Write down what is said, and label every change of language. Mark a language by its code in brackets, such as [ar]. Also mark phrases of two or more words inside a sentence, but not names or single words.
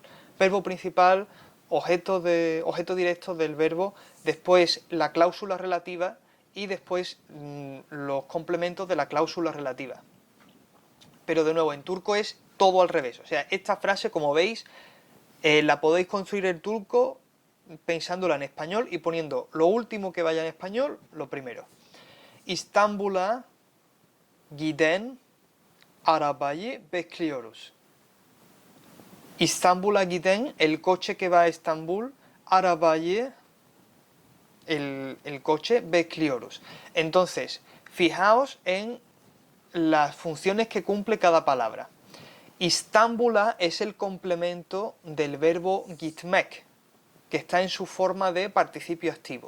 [es] Verbo principal, objeto directo del verbo, después la cláusula relativa y después los complementos de la cláusula relativa. Pero de nuevo, en turco es todo al revés. O sea, esta frase, como veis, la podéis construir en turco pensándola en español y poniendo lo último que vaya en español, lo primero. [tr] İstanbul'a giden arabayı bekliyoruz. İstanbul'a giden, [es] el coche que va a Estambul, arabayı, el coche bekliyoruz. Entonces, fijaos en las funciones que cumple cada palabra. İstanbul'a es el complemento del verbo gitmek, que está en su forma de participio activo.